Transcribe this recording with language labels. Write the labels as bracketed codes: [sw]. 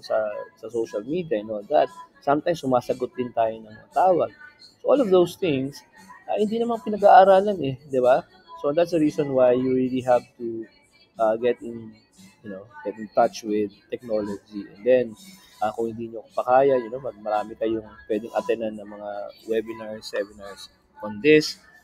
[en] Sa social media and all that. [tl] Sometimes, sumasagot din tayo ng mga tawag. So, [en] all of those things, [tl] hindi naman pinag-aaralan eh, di ba? [en] So, that's the reason why you really have to get in touch with technology. [tl] And then, kung hindi nyo pa kaya, marami kayong pwedeng attendan ng mga [en] webinars, seminars on this.